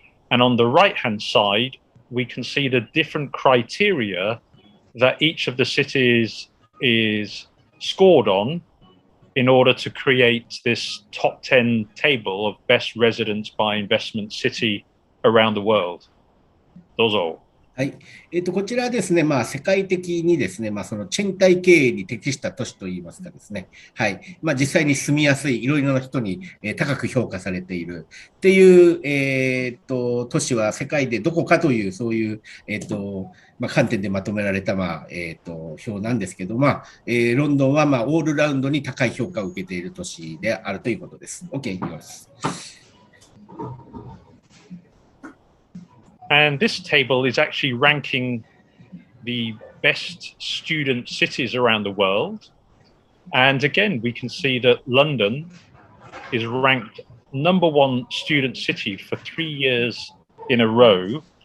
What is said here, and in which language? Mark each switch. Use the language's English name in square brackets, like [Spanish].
[English] And on the right-hand side, we can see the different criteria that each of the cities is scored on in order to create this top 10 table of best residence by investment city around the world. [Japanese] どうぞ。はい。こちらはですね、世界的にですね、その賃貸経営に適した都市といいますかですね、はい。実際に住みやすい、いろいろな人に高く評価されているっていう、都市は世界でどこかという、そういう、観点でまとめられた、表なんですけど、ロンドンは、オールラウンドに高い評価を受けている都市であるということです。 OK、いきます。 [English] And this table is actually ranking the best student cities around the world. And again, we can see that London is ranked #1 student city for 3 years in a row.